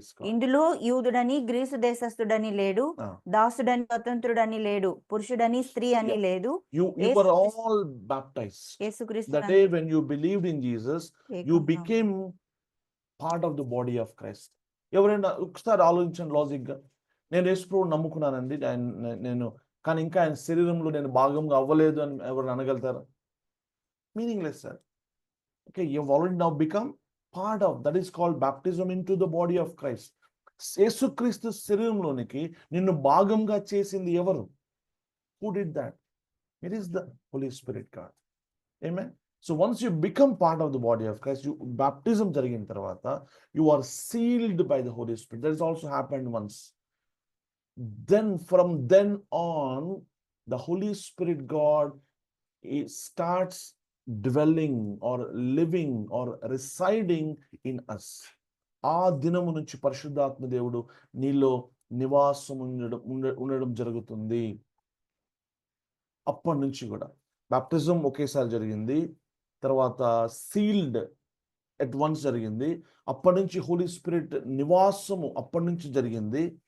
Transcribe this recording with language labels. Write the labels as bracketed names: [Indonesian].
[Telugu] ఇందులో యూదుడని గ్రీసు దేశస్థుడని లేడు, దాసుడని స్వతంత్రుడని లేడు, పురుషుడని స్త్రీ అని లేదు. [English] You were all baptized. The day when you believed in Jesus, you became part of the body of Christ. [Telugu] ఎవరైనా ఒకసారి ఆలోచించండి లాజిక్ గా. నేను యేసు ప్రభువుని నమ్ముకున్నానండి, నేను కానీ ఇంకా ఆయన శరీరంలో నేను భాగంగా అవ్వలేదు అని ఎవరైనా అనగలుగుతారా? [English] Meaningless sir. Okay, you have already now become part of, that is called baptism into the body of Christ. [Telugu] యేసుక్రీస్తు శరీరంలోనికి నిన్ను భాగంగా చేసింది ఎవరు? [English] Who did that? It is the Holy Spirit God. Amen. So once you become part of the body of Christ, baptism [Telugu] జరిగిన తర్వాత [English] you are sealed by the Holy Spirit. That has also happened once. Then from then on, the Holy Spirit God starts dwelling or living or residing in us. [Telugu] ఆ దినము నుంచి పరిశుద్ధాత్మ దేవుడు నీలో నివాసం ఉండడం జరుగుతుంది. అప్పటి నుంచి కూడా బాప్టిజం ఒకేసారి జరిగింది, తర్వాత [English] sealed at once [Telugu] జరిగింది, అప్పటి నుంచి హోలీ స్పిరిట్ నివాసము అప్పటి నుంచి జరిగింది.